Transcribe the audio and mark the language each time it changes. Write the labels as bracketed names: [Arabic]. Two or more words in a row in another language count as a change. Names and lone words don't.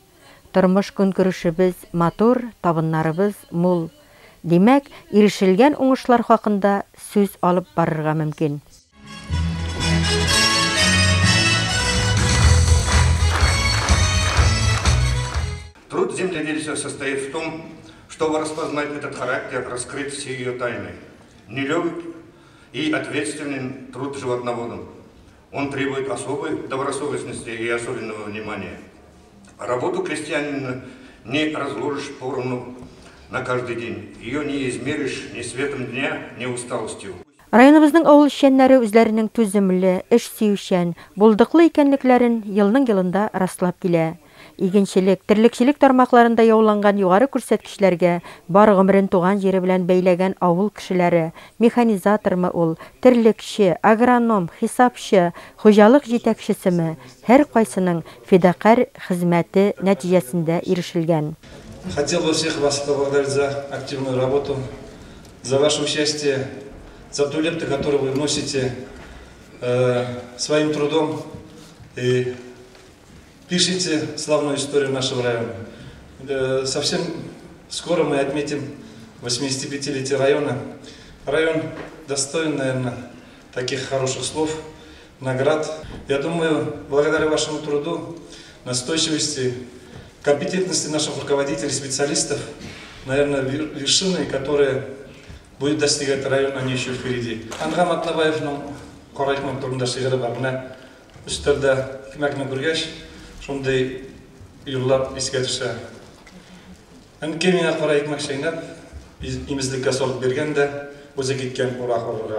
[Tatar] Тормыш көнкүрешебез матур, табыннарыбыз мул. Димәк, ирешелгән уңышлар хакында сүз алып барырга мөмкин. [Russian] Труд земледельца состоит в том, чтобы распознать этот характер, раскрыть все ее тайны. Нелегкий и ответственный труд животноводом. Он требует особой добросовестности и особенного внимания. Работу крестьянина не разложишь поровну на каждый день. Ее не измеришь ни светом дня, ни усталостью. [Tatar] Районыбызның авыл эшчәннәре үзләренең түземле, эш сөючән, булдыклы икәнлекләрен елның-елында раслап килә. Игенчелек, терлекчелек тармакларында яуланган югары күрсәткечләргә бар гомерен туган җире белән бәйләгән авыл кешеләре, механизатормы ул, терлекче, агроном, хисапчы, хуҗалык җитәкчесеме, һәр кайсының фидакарь хезмәте нәтиҗәсендә ирешелгән. [Russian] Хотел бы всех вас поблагодарить за активную работу, за ваше участие, за ту лепту, которую вы вносите своим трудом и пишите славную историю нашего района. Совсем скоро мы отметим 85-летие района. Район достоин, наверное, таких хороших слов, наград. Я думаю, благодаря вашему труду, настойчивости, компетентности наших руководителей, специалистов, наверное, вершины, которые будет достигать район, они еще впереди. [Tatar] Ангам Атлабаевның Корайтман турында шигыры бар. Менә өстәлдә кимәкне күргәч, шундай юллап искә төшә. Әнкәй миңа кара икмәк шәйнәп, имезлеккә салып биргән дә, үзе киткән урак урырга.